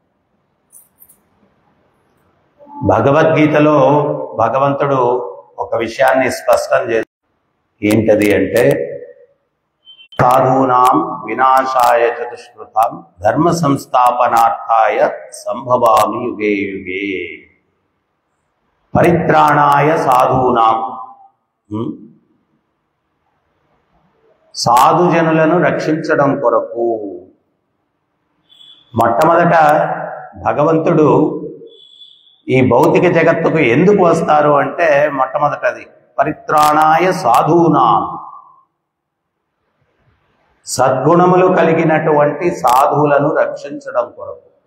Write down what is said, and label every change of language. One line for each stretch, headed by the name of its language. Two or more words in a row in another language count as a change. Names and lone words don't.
Telugu: భగవద్గీతలో భగవంతుడు ఒక విషయాన్ని స్పష్టం చేసి ఏంటది అంటే,
Sanskrit: సాధూనాం వినాశాయ చతుష్కృతాం ధర్మ సంస్థాపనార్థాయ సంభవామి యుగే యుగే. పరిత్రాణాయ సాధూనాం,
Telugu: సాధుజనులను రక్షించడం కొరకు. మొట్టమొదట భగవంతుడు ఈ భౌతిక జగత్తుకు ఎందుకు వస్తారు అంటే, మొట్టమొదటది
Sanskrit: పరిత్రాణాయ సాధూనాం,
Telugu: సద్గుణములు కలిగినటువంటి సాధువులను రక్షించడం కొరకు.